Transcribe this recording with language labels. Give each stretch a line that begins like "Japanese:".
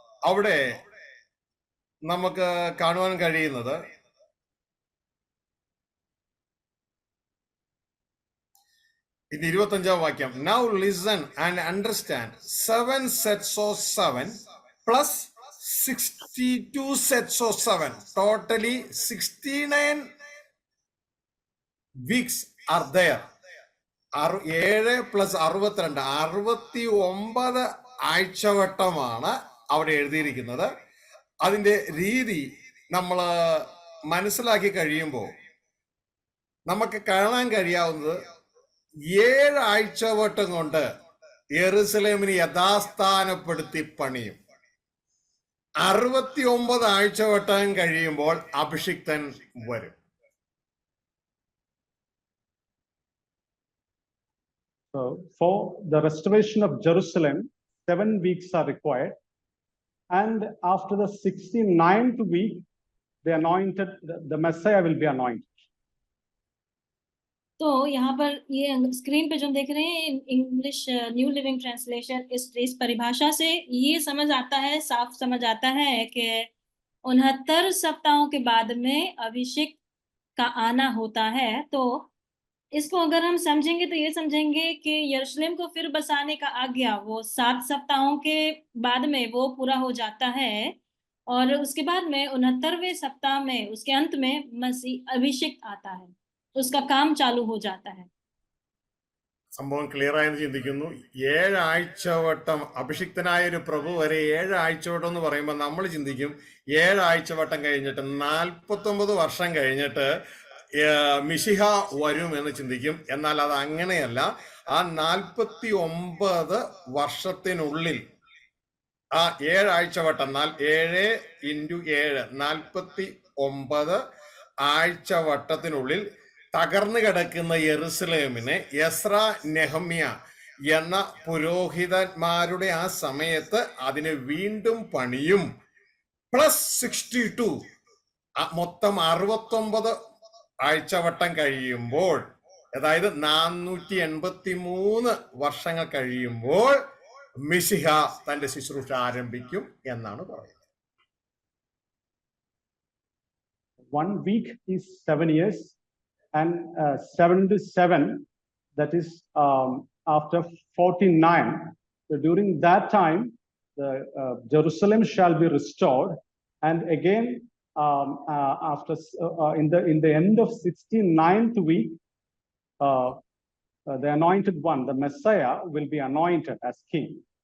Malayalam: അവിടെ നമുക്ക് കാണുവാൻ കഴിയുന്നത് ഇത് 25-ാം വാക്യം.
English: Now listen and understand. 7 sets of 7 plus 62 sets of 7. Totally 69 weeks are there.
Malayalam: 7
English: plus
Malayalam: 62 69 ആഴ്ചവട്ടമാണ് അവിടെ എഴുതിയിരിക്കുന്നത്. അതിന്റെ രീതി നമ്മൾ മനസ്സിലാക്കി കഴിയുമ്പോൾ നമുക്ക് കാണാൻ കഴിയാവുന്നത് 7 ആഴ്ചവട്ടം കൊണ്ട് യെരുസലേമിന് യഥാസ്ഥാനപ്പെടുത്തി പണിയും. 69 ആഴ്ചവട്ടം കഴിയുമ്പോൾ അഭിഷിക്തൻ വരും.
English: So for the restoration of Jerusalem, 7 weeks are required. And after the 69th week, the Messiah will be anointed.
Hindi: तो यहाँ पर ये स्क्रीन पे जो हम देख रहे हैं इंग्लिश न्यू लिविंग ट्रांसलेशन, इस परिभाषा से ये समझ आता है, साफ समझ आता है कि 69 सप्ताहों के बाद में अभिषेक का आना होता है। तो इसको अगर हम समझेंगे तो ये समझेंगे कि यरूशलेम को फिर बसाने का आज्ञा वो 7 सप्ताहों के बाद में वो पूरा हो जाता है, और उसके बाद में 69वें सप्ताह में उसके अंत में मसीह अभिषेक आता है, उसका काम चालू हो जाता है।
Malayalam: സംഭവം
English: clear
Malayalam: ആയെന്ന് ചിന്തിക്കുന്നു. 7 ആഴ്ചവട്ടം അഭിഷിക്തനായ ഒരു പ്രഭു വരെ 7 ആഴ്ചവട്ടം എന്ന് പറയുമ്പോൾ നമ്മൾ ചിന്തിക്കും 7 ആഴ്ചവട്ടം കഴിഞ്ഞിട്ട് 49 വർഷം കഴിഞ്ഞിട്ട് മിശിഹ വരും എന്ന് ചിന്തിക്കും. എന്നാൽ അത് അങ്ങനെയല്ല. ആ 49 വർഷത്തിനുള്ളിൽ ആ 7 ആഴ്ചവട്ടം 7 × 7 49 ആഴ്ചവട്ടത്തിനുള്ളിൽ തകർന്നു കിടക്കുന്ന യെരുസലേമിനെ എസ്ര, നെഹമ്യ എന്ന പുരോഹിതന്മാരുടെ ആ സമയത്ത് അതിനെ വീണ്ടും പണിയും.
English: plus
Malayalam: 62 മൊത്തം 69 ആഴ്ചവട്ടം കഴിയുമ്പോൾ, അതായത് 483 വർഷങ്ങൾ കഴിയുമ്പോൾ മിശിഹ തന്റെ ശുശ്രൂഷ ആരംഭിക്കും എന്നാണ് പറയുന്നത്.
English: 1 week is 7 years, and 77, that is after 49. So during that time, the Jerusalem shall be restored, and again after in the end of 69th week, the anointed one, the Messiah, will be anointed as king.